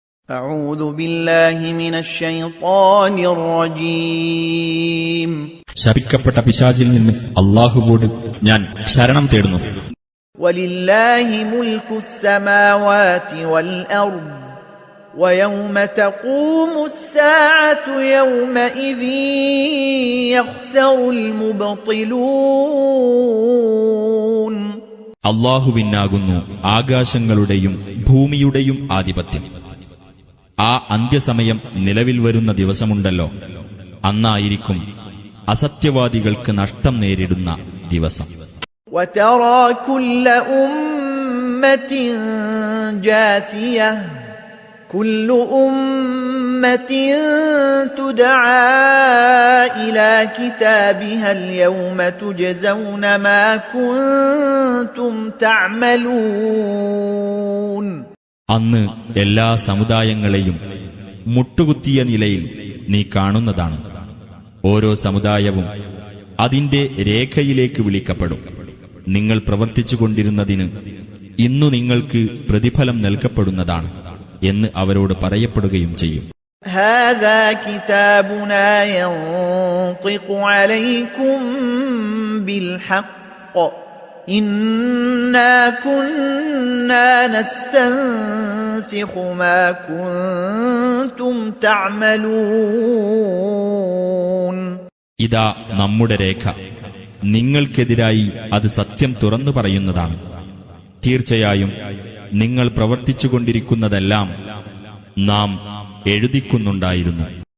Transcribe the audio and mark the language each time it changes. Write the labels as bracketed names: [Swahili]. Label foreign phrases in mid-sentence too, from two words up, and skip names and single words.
[Arabic] أعوذ بالله من الشيطان الرجيم [Malayalam] ശപിക്കപ്പെട്ട പിശാചിൽ നിന്ന് അല്ലാഹുവോട് ഞാൻ ശരണം തേടുന്നു. [Arabic] ولله ملك السماوات والأرض ويوم تقوم الساعة يومئذ يخسر المبطلون. [Malayalam] അല്ലാഹുവിനാകുന്നു ആകാശങ്ങളുടെയും ഭൂമിയുടെയും ആധിപത്യം. ആ അന്ത്യസമയം നിലവിൽ വരുന്ന ദിവസമുണ്ടല്ലോ, അന്നായിരിക്കും അസത്യവാദികൾക്ക് നഷ്ടം നേരിടുന്ന ദിവസം. [Arabic] وترى كل أمة جاثية كل أمة تدعى إلى كتابها اليوم تجزون ما كنتم تعملون. [Malayalam] അന്ന് എല്ലാ സമുദായങ്ങളെയും മുട്ടുകുത്തിയ നിലയിൽ നീ കാണുന്നതാണ്. ഓരോ സമുദായവും അതിന്റെ രേഖയിലേക്ക് വിളിക്കപ്പെടും. നിങ്ങൾ പ്രവർത്തിച്ചുകൊണ്ടിരുന്നതിന് ഇന്നു നിങ്ങൾക്ക് പ്രതിഫലം നൽകപ്പെടുന്നതാണ് എന്ന് അവരോട് പറയപ്പെടുകയും ചെയ്യും. [Arabic] هذا كتابنا ينطق عليكم بالحق إنا كنا نستنسخ ما كنتم تعملون. [Malayalam] ഇതാ നമ്മുടെ രേഖ, നിങ്ങൾക്കെതിരായി അത് സത്യം തുറന്നു പറയുന്നതാണ്. തീർച്ചയായും നിങ്ങൾ പ്രവർത്തിച്ചുകൊണ്ടിരിക്കുന്നതെല്ലാം നാം എഴുതിക്കുന്നുണ്ടായിരുന്നു.